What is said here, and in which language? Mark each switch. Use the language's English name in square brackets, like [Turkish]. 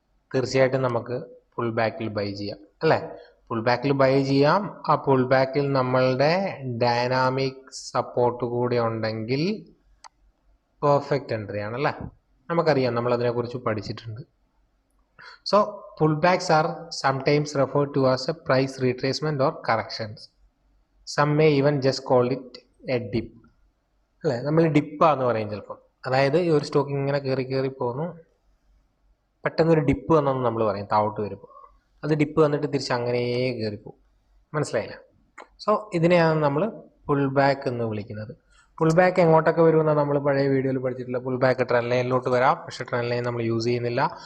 [Malayalam] തീർച്ചയായിട്ടും നമുക്ക് പുൾ ബാക്കിൽ ബൈ ചെയ്യാം അല്ലേ. പുൾ ബാക്കിൽ ബൈ ചെയ്യാം. ആ പുൾ ബാക്കിൽ നമ്മളുടെ ഡൈനാമിക് സപ്പോർട്ട് കൂടി ഉണ്ടെങ്കിൽ പെർഫെക്റ്റ് എൻട്രി ആണല്ലേ. നമുക്കറിയാം, നമ്മൾ അതിനെക്കുറിച്ച് പഠിച്ചിട്ടുണ്ട്. [English] So pullbacks are sometimes referred to as a price retracement or corrections. Some may even just call it a dip [Malayalam] അല്ലേ. നമ്മൾ ഡിപ്പാന്ന് പറയും ചിലപ്പോൾ. അതായത് ഈ ഒരു സ്റ്റോക്ക് ഇങ്ങനെ കയറി പോകുന്നു, പെട്ടെന്നൊരു ഡിപ്പ് വന്നെന്ന് നമ്മൾ പറയും താഴോട്ട് വരുമ്പോൾ. അത് ഡിപ്പ് വന്നിട്ട് തിരിച്ച് അങ്ങനെ കയറിപ്പോകും. മനസ്സിലായില്ല? സോ ഇതിനെയാണ് നമ്മൾ പുൾ ബാക്ക് എന്ന് വിളിക്കുന്നത്. പുൾ ബാക്ക് എങ്ങോട്ടൊക്കെ വരുമെന്നാണ് നമ്മൾ പഴയ വീഡിയോയിൽ പഠിച്ചിട്ടില്ല. പുൾ ബാക്ക് ട്രെൻഡ് ലൈനിലോട്ട് വരാം, പക്ഷേ ട്രെൻഡ് ലൈൻ നമ്മൾ യൂസ് ചെയ്യുന്നില്ല.